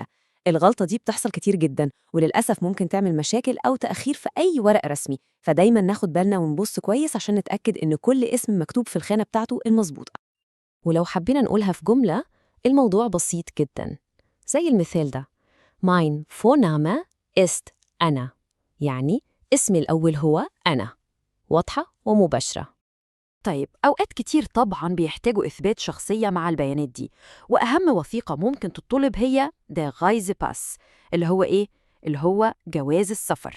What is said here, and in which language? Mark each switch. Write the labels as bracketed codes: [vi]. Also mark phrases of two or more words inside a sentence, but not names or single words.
[ar] الغلطة دي بتحصل كتير جدا، وللأسف ممكن تعمل مشاكل أو تأخير في أي ورق رسمي، فدايما ناخد بالنا ونبص كويس عشان نتأكد إن كل اسم مكتوب في الخانة بتاعته المظبوطة. ولو حبينا نقولها في جملة، الموضوع بسيط جدا، زي المثال ده: [de] Mein Vorname ist [ar] أنا، يعني اسمي الأول هو أنا. واضحة ومباشرة. طيب، أوقات كتير طبعاً بيحتاجوا إثبات شخصية مع البيانات دي، وأهم وثيقة ممكن تطلب هي [de] der Reisepass، [ar] اللي هو إيه؟ اللي هو جواز السفر.